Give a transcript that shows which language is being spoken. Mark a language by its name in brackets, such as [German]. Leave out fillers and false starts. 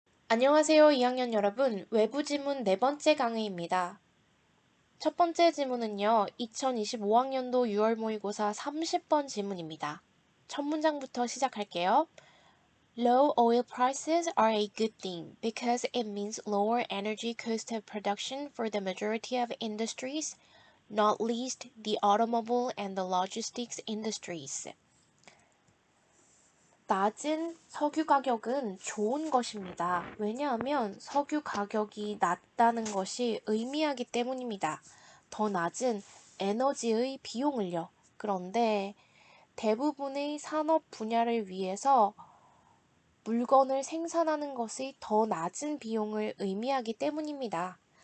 [Korean] 안녕하세요, 2학년 여러분. 외부 지문 네 번째 강의입니다. 첫 번째 지문은요, 2025학년도 6월 모의고사 30번 지문입니다. 첫 문장부터 시작할게요. [English] Low oil prices are a good thing because it means lower energy cost of production for the majority of industries, not least the automobile and the logistics industries. [Korean] 낮은 석유 가격은 좋은 것입니다. 왜냐하면 석유 가격이 낮다는 것이 의미하기 때문입니다. 더 낮은 에너지의 비용을요. 그런데 대부분의 산업 분야를 위해서 물건을 생산하는 것이 더 낮은 비용을 의미하기 때문입니다.